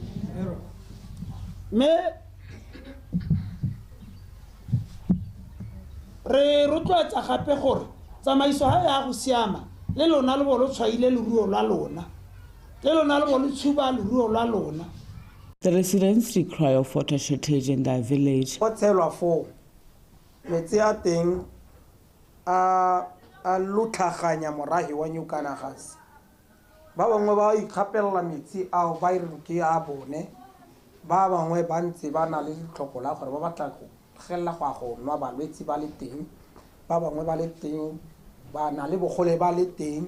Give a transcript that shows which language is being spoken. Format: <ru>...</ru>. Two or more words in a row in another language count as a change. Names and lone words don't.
<tn>me re rotloetsa gape gore tsamaiso ha ya go siama le lona le bo lo tshwaile leruo la lona le lona le bo le tshuba leruo la lona.</tn> <en>The residents decry of water shortage in their village.</en> <tn>Go tshelwa fo metsi a teng a lutlhaganya morahi wa New Kanagas ba bangwe ba ikgapelela metsi ao ba ire ke a bone ba bangwe ba ntse ba na le ditlhoko la gore ba batla go gella go nwa balwetsi ba le teng ba bangwe ba le teng ba na le bogole ba le teng</tn>